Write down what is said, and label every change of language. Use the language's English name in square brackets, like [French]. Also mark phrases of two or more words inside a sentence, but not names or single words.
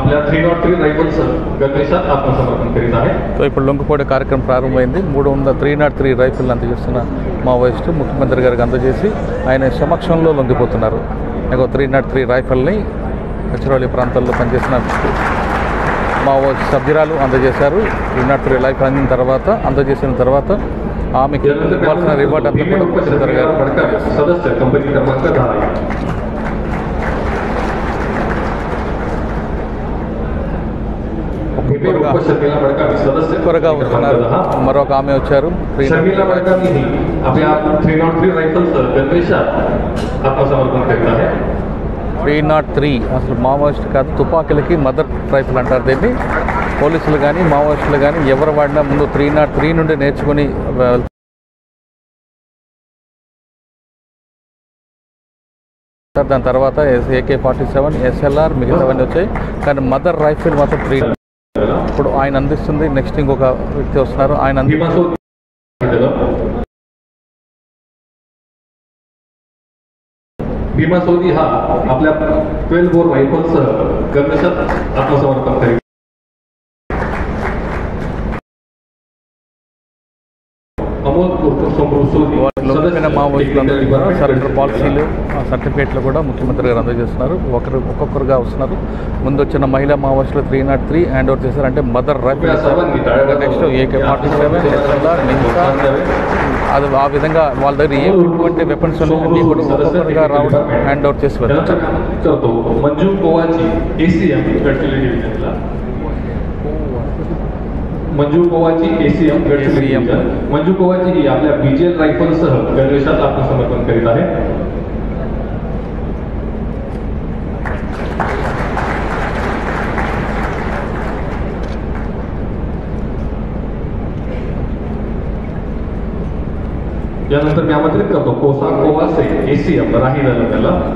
[Marathi] आपल्या 303 रायफल्स गणवेशात आत्मसमर्पण करीत आहे. [Telugu] సో ఇప్పుడు లొంగిపోయే కార్యక్రమం ప్రారంభమైంది. 303 రైఫిల్ అందజేస్తున్న మావోయిస్టు ముఖ్యమంత్రి గారికి అందజేసి ఆయన సమక్షంలో లొంగిపోతున్నారు. 303 రైఫిల్ని గచ్చిరోలి ప్రాంతాల్లో పనిచేసిన మావోయిస్ట్ సభ్యురాలు అందజేశారు. 303 రైఫిల్ అందజేసిన తర్వాత ఆమెకి ఇవ్వాల్సిన రివార్డ్ అంతా కూడా ముఖ్యమంత్రి గారు [Marathi] सदस्य कंपनी क्रमांक 10 [Telugu] త్వరగా వస్తున్నారు. మరొక ఆమె వచ్చారు. 303 అసలు మావోయిస్ట్ కాదు, తుపాకీలకి [English] mother rifle [Telugu] అంటారు దీన్ని. పోలీసులు కానీ మావోయిస్టులు కానీ ఎవరు వాడినా ముందు 303 నుండి నేర్చుకుని దాని తర్వాత AK-47 SLR మిగతావన్నీ వచ్చాయి. కానీ [English] mother rifle [Telugu] మాత్రం 3. ఇప్పుడు ఆయన అందిస్తుంది. నెక్స్ట్ ఇంకొక వ్యక్తి వస్తున్నారు. ఆయన [Marathi] भीमा सोदी हा आपल्या 12 बोर रायफल्ससह गणवेशात आत्मसमर्पण करीत. अमोल [English] surrender policies certificates [Telugu] కూడా ముఖ్యమంత్రి గారు అందజేస్తున్నారు. ఒక్కొక్కరుగా వస్తున్నారు. ముందు వచ్చిన మహిళా మావోయిస్టులు 303 [English] hand over [Telugu] చేశారు. అంటే [English] mother rifle. [Telugu] నెక్స్ట్ AK-47 SLR మిగతా అది ఆ విధంగా వాళ్ళ దగ్గర ఎటువంటి వెపన్స్ అన్నీ కూడా ఒక్కొక్కరుగా రావడం [English] hand over [Telugu] చేసి వెళ్తారు. [Marathi] मंजू कोवाची ACM गडचिरोली डिव्हिजनला मंजू कोवाची ACM गडचिरोली डिव्हिजन. मंजू कोवाची ही आपल्या BGL रायफलसह गणवेशात आत्मसमर्पण करीत आहे. यानंतर मी आमंत्रित करतो कोसा कोवासे ACM राही तालुक्याला.